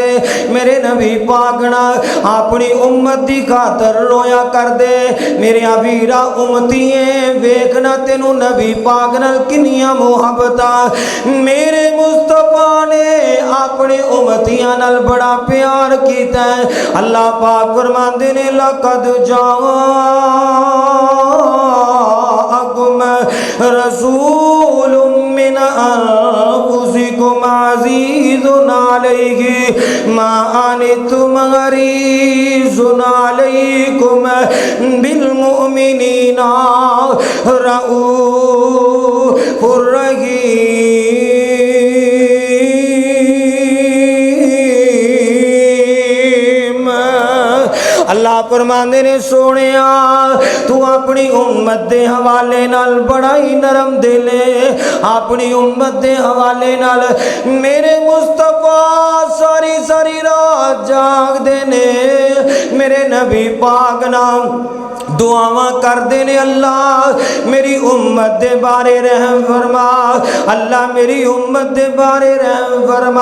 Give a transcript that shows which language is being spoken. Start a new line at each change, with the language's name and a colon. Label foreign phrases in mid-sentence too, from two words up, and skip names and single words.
Punjabi: ਮੇਰੇ ਨਬੀ ਪਾਕ ਨਾ ਆਪਣੀ ਉੱਮਤ ਦੀ ਖ਼ਾਤਰ ਰੋਇਆ ਕਰ ਦੇ। ਮੇਰੇ ਵੀਰਾ ਉੱਮਤੀਏ ਵੇਖਣਾ ਤੈਨੂੰ ਨਬੀ ਪਾਕ ਨਾਲ ਕਿੰਨੀਆਂ ਮੁਹੱਬਤਾਂ। ਮੇਰੇ ਮੁਸਤਫ਼ਾ ਨੇ ਆਪਣੇ ਉੱਮਤੀਆਂ ਨਾਲ ਬੜਾ ਪਿਆਰ ਕੀਤਾ ਹੈ। ਅੱਲਾਹ ਪਾਕ ਫ਼ਰਮਾਂਦੇ ਨੇ ਲਕ਼ਦ
Arabic: جاءكم رسول من أنفسكم عزيز عليه ما عنتم حريص عليكم بالمؤمنين رءوف رحيم.
Punjabi: ਅੱਲਾਹ ਫ਼ਰਮਾਂਦੇ ਨੇ ਸੋਹਣਿਆ ਤੂੰ ਆਪਣੀ ਉੱਮਤ ਦੇ ਹਵਾਲੇ ਨਾਲ ਬੜਾ ਹੀ ਨਰਮ ਦਿਲ ਹੈ। ਆਪਣੀ ਉੱਮਤ ਦੇ ਹਵਾਲੇ ਨਾਲ ਮੇਰੇ ਮੁਸਤਫ਼ਾ ਸਾਰੀ ਸਾਰੀ ਰਾਤ ਜਾਗਦੇ ਨੇ। ਮੇਰੇ ਨਬੀ ਪਾਕ ਨਾਮ ਦੁਆਵਾਂ ਕਰਦੇ ਨੇ, ਅੱਲਾਹ ਮੇਰੀ ਉੱਮਤ ਦੇ ਬਾਰੇ ਰਹਿਮ ਫ਼ਰਮਾ, ਅੱਲਾਹ ਮੇਰੀ ਉੱਮਤ ਦੇ ਬਾਰੇ ਰਹਿਮ ਫ਼ਰਮਾ।